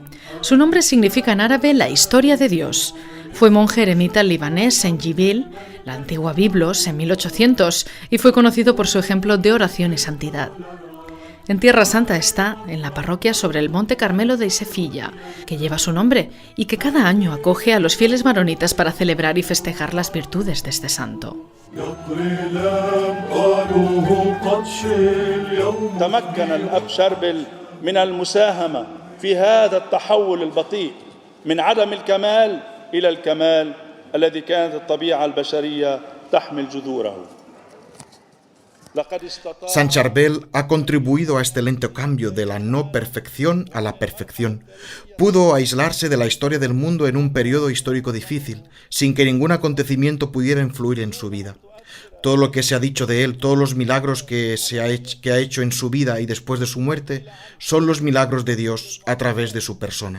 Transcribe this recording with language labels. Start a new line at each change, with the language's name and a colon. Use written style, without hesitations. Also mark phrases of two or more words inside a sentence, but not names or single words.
Spanish: Su nombre significa en árabe la historia de Dios. Fue monje eremita libanés en Jibil, la antigua Biblos, en 1800, y fue conocido por su ejemplo de oración y santidad. En Tierra Santa está en la parroquia sobre el Monte Carmelo de Isefilla, que lleva su nombre y que cada año acoge a los fieles maronitas para celebrar y festejar las virtudes de este santo.
Arabic: تمكن الأب شربل من المساهمة في هذا التحول البطيء من عدم الكمال إلى الكمال الذي كانت الطبيعة البشرية تحمل جذوره.
Spanish: San Charbel ha contribuido a este lento cambio de la no perfección a la perfección. Pudo aislarse de la historia del mundo en un periodo histórico difícil, sin que ningún acontecimiento pudiera influir en su vida. Todo lo que se ha dicho de él, todos los milagros que ha hecho en su vida y después de su muerte, son los milagros de Dios a través de su persona.